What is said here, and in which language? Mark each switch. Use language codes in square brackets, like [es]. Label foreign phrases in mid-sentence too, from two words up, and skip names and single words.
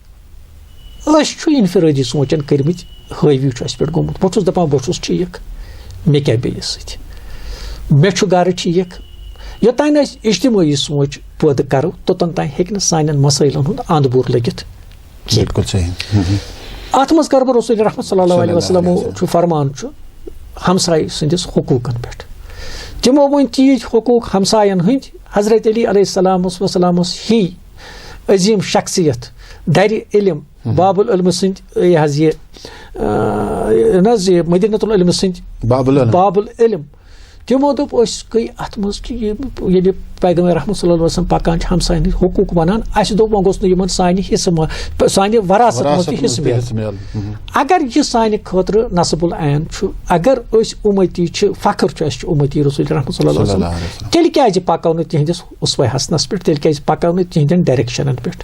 [ks] أسۍ چھُ اِنفرٲدی سونٛچن کٔرمٕتۍ ہٲوی چھُ اَسہِ پٮ۪ٹھ گوٚمُت بہٕ چھُس دپان بہٕ چھُس ٹھیٖک مےٚ کیاہ بیٚیِس سۭتۍ مےٚ چھُ گرٕ ٹھیٖک یوٚتانۍ أسۍ اجتمٲعی سونٛچ پٲدٕ کرو توٚتن تانۍ ہیٚکہِ نہٕ سانٮ۪ن مسٲیلن ہُنٛد اند بوٚر لٔگِتھ اتھ منٛز کر بہٕ رسول رحمت [ar] صلی اللہ علیہ وسلمو [ks] چھُ فرمان چھُ ہمساے سٕنٛدِس حقوٗقن پٮ۪ٹھ تِمو ؤنۍ تیٖتۍ حقوٗق ہمساین ہٕنٛدۍ حضرت علی [ar] علیہ السلام وسلامس [ks] ہی عظیٖم شخصیت درِ علم [ar] باب العلم [ks] سٕنٛدۍ یہِ حظ یہِ نہ حظ یہِ [ar] مدینۃ العلم [ks] سٕنٛدۍ [ar] باب العلم [ks] تِمو دوٚپ أسۍ گٔے اَتھ منٛز کہِ ییٚلہِ پیغمبر رحمت [ar] صلی اللہ علیہ وسلم [ks] پَکان چھِ ہمساین ہٕنٛدۍ حقوٗق وَنان اَسہِ دوٚپ وۄنۍ گوٚژھ نہٕ یِمن سانہِ حِصہٕ سانہِ وراثت منٛز تہِ حِصہٕ میلُن اگر یہِ سانہِ خٲطرٕ نصب العین چھُ اگر أسۍ اُمتی چھِ فخر چھُ اَسہِ چھُ اُمتی رسول رحمت [ar] صلی اللہ علیہ وسلم [ks] تیٚلہِ کیازِ پَکو نہٕ تِہنٛدِس اُسوے حسنس پٮ۪ٹھ تیٚلہِ کیازِ پَکو نہٕ تِہنٛدٮ۪ن ڈایریکشنن پٮ۪ٹھ